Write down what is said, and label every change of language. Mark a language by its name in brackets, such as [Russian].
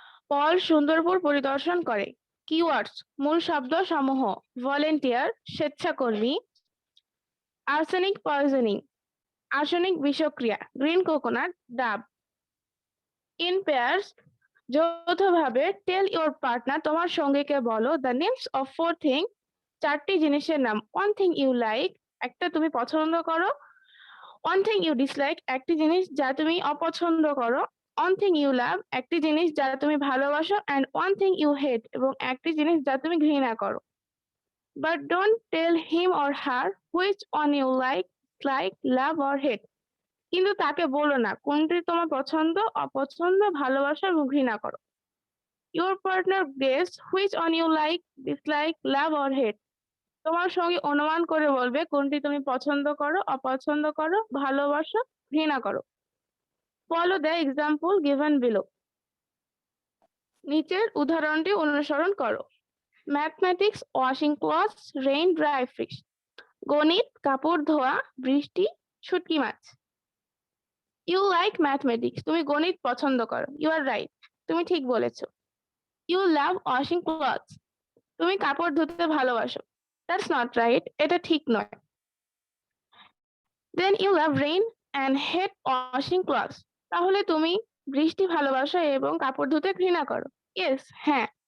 [Bangla] Paul Sundarpur পরিদর্শন করে। Keywords, মূল শব্দ সমূহ: volunteer, স্বেচ্ছাকর্মী; arsenic poisoning, arsenic বিষক্রিয়া; green coconut, ডাব; in pairs, যৌথভাবে; [English] tell your partner, [Bangla] তোমার সঙ্গীকে বলো; the names of 4 things, 4টি জিনিসের নাম; [English] one thing you like, [Bangla] একটা তুমি পছন্দ করো; [English] one thing you dislike, [Bangla] একটি জিনিস যা তুমি অপছন্দ করো; [English] one thing you love, [Bangla] একটি জিনিস যা তুমি ভালোবাসো; [English] and one thing you hate, [Bangla] এবং একটি জিনিস যা তুমি ঘৃণা করো। [English] But don't tell him or her which one you like, love or hate. [Bangla] কিন্তু তাকে বলো না কোনটি তোমার পছন্দ, অপছন্দ, ভালোবাসো এবং ঘৃণা করো। [English] Your partner guess which one you like, dislike, love or hate. [Bangla] তোমার সঙ্গে অনুমান করে বলবে কোনটি তুমি পছন্দ করো, অপছন্দ করো, ভালোবাসো, ঘৃণা করো। [English] Follow the example given below. [Bangla] নিচের উদাহরণটি অনুসরণ করো। [English] Mathematics, washing clothes, rain, dry fish. [Bangla] গণিত, কাপড় ধোয়া, বৃষ্টি, শুটকি মাছ। [English] You like mathematics, [Bangla] তুমি গণিত পছন্দ করো। [English] You are right, [Bangla] তুমি ঠিক বলেছো। [English] You love washing clothes, [Bangla] তুমি কাপড় ধুতে ভালোবাসো। [English] That's not right, [Bangla] এটা ঠিক নয়। [English] Then you love rain and hate washing clothes, [Bangla] তাহলে তুমি বৃষ্টি ভালোবাসো এবং কাপড় ধুতে ঘৃণা করো। [English] Yes, [Bangla] হ্যাঁ।